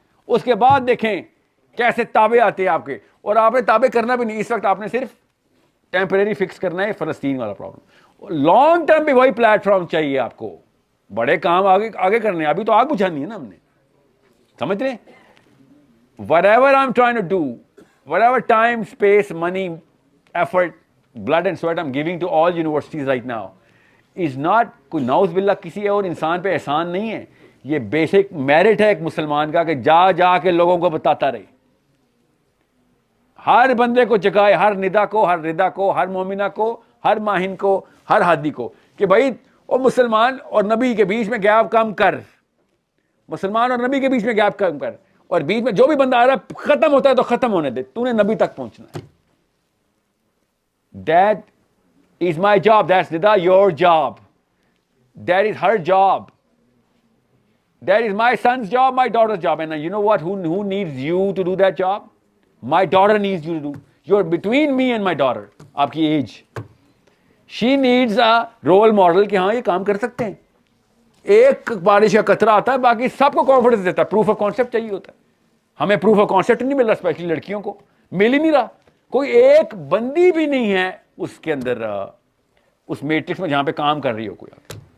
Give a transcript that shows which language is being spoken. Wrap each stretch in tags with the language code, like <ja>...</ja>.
<ur>اس کے بعد دیکھیں کیسے تابع آتے ہیں آپ کے, اور آپ نے تابع کرنا بھی نہیں. اس وقت آپ نے صرف ٹیمپریری فکس کرنا ہے فلسطین والا پرابلم. لانگ ٹرم بھی وہی پلیٹ فارم چاہیے آپ کو, بڑے کام آگے کرنے ہیں. ابھی تو آگ بجھانی ہے نا ہم نے, سمجھ رہے ہیں.</ur> <en>whatever I'm trying to do, whatever time, space, money, effort, blood and sweat I'm giving to all universities right now is not</en> <ur>کوئی نعوذ باللہ کسی اور انسان پہ احسان نہیں ہے. یہ بیسک میرٹ ہے ایک مسلمان کا کہ جا کے لوگوں کو بتاتا رہے, ہر بندے کو جگائے, ہر ندا کو, ہر ردا کو, ہر مومنہ کو, ہر ماہن کو, ہر ہادی کو, کہ بھائی وہ مسلمان اور نبی کے بیچ میں گیپ کم کر, مسلمان اور نبی کے بیچ میں گیپ کم کر, اور بیچ میں جو بھی بندہ آ رہا ہے ختم ہوتا ہے تو ختم ہونے دے, تو نے نبی تک پہنچنا ہے.</ur> <en>That is my job. That's Nida, your job. That is her job. That is my son's job, my daughter's job. And you know what? Who needs you to do that job? My daughter needs you to do. You're between me and my daughter.</en> <ur>Aapki age.</ur> <en>She needs a role model</en> <ur>کہ ہاں یہ کام کر سکتے ہیں. ایک بارش کا قطرہ آتا ہے, باقی سب کو کانفیڈنس دیتا ہے. پروف آف کانسیپٹ چاہیے ہوتا ہے. ہمیں پروف آف کانسیپٹ نہیں مل رہا, اسپیشلی لڑکیوں کو مل ہی نہیں رہا. کوئی ایک بندی بھی نہیں ہے اس کے اندر, اس میٹرکس میں جہاں پہ کام کر رہی ہو کوئی.</ur>